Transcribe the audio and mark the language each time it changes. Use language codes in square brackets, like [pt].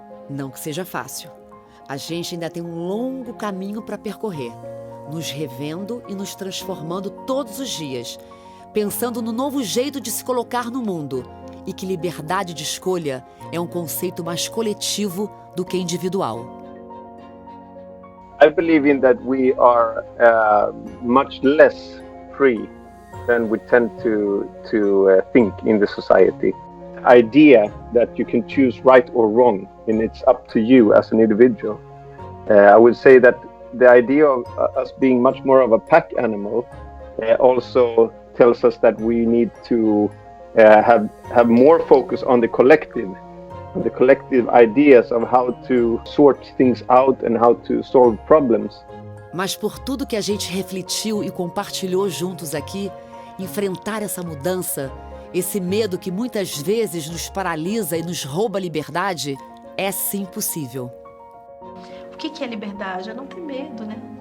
[pt] Não que seja fácil. A gente ainda tem um longo caminho para percorrer, nos revendo e nos transformando todos os dias, pensando no novo jeito de se colocar no mundo e que liberdade de escolha é um conceito mais coletivo do que individual. [en] I believe in that we are much less free than we tend to think in the society. The idea that you can choose right or wrong and it's up to you as an individual. I would say that the idea of us being much more of a pack animal also tells us that we need to have more focus on the collective the collective ideas of how to sort things out and how to solve problems. [pt] Mas por tudo que a gente refletiu e compartilhou juntos aqui, enfrentar essa mudança, esse medo que muitas vezes nos paralisa e nos rouba a liberdade, é sim possível. O que é liberdade? É não ter medo, né?